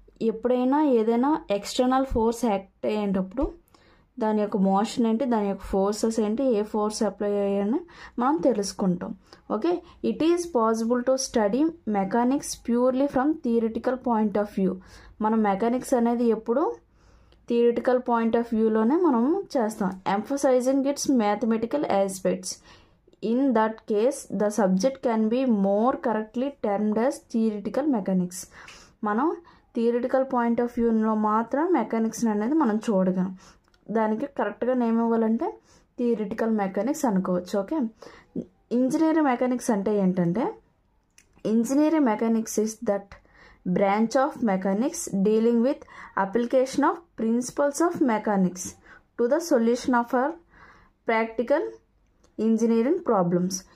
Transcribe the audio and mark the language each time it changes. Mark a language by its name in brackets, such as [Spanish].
[Telugu] ఎప్పుడైనా ఏదైనా external force act అయ్యేటప్పుడు దాని యొక్క మోషన్ ఏంటి, దాని యొక్క ఫోర్సెస్ ఏంటి, ఏ ఫోర్స్ అప్లై అయ్యాయని మనం తెలుసుకుంటాం. [English] Okay, it is possible to study mechanics purely from theoretical point of view. మనం mechanics అనేది ఎప్పుడు theoretical point of వ్యూలోనే మనం చేస్తాం, emphasising its mathematical aspects. In that case, the subject can be more correctly termed as theoretical mechanics. [Telugu] మనం theoretical point of వ్యూలో మాత్రం mechanics అనేది మనం చూడగలం. దానికి కరెక్ట్గా నేమ్ ఇవ్వాలంటే థియరిటికల్ మెకానిక్స్ అనుకోవచ్చు. [English] Okay, engineering mechanics అంటే ఏంటంటే engineering mechanics is that branch of mechanics dealing with application of principles of mechanics to the solution of our practical engineering problems.